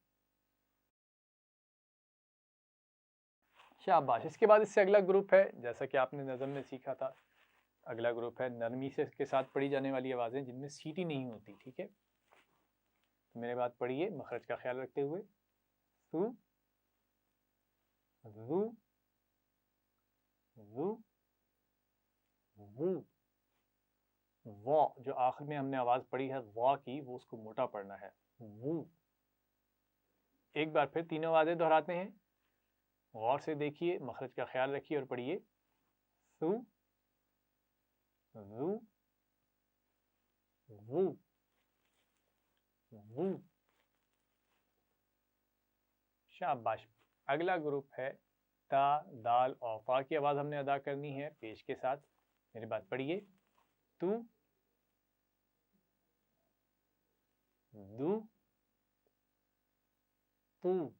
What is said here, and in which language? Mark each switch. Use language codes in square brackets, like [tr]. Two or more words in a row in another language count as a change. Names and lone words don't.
[ur] شاباش. اس کے بعد اس سے اگلا گروپ ہے، جیسا کہ آپ نے نظم میں سیکھا تھا، اگلا گروپ ہے نرمی سے کے ساتھ پڑھی جانے والی آوازیں جن میں سیٹی نہیں ہوتی. ٹھیک ہے، تو میرے بات پڑھیے مخرج کا خیال رکھتے ہوئے. سو زو زو وو. وا جو آخر میں ہم نے آواز پڑھی ہے وا کی، وہ اس کو موٹا پڑھنا ہے، وو. ایک بار پھر تینوں آوازیں دہراتے ہیں، غور سے دیکھیے، مخرج کا خیال رکھیے اور پڑھیے. سو زو وو وو. شاباش. اگلا گروپ ہے تا دال اور فا کی آواز ہم نے ادا کرنی ہے پیش کے ساتھ. میری بات پڑھیے. تو دو تو.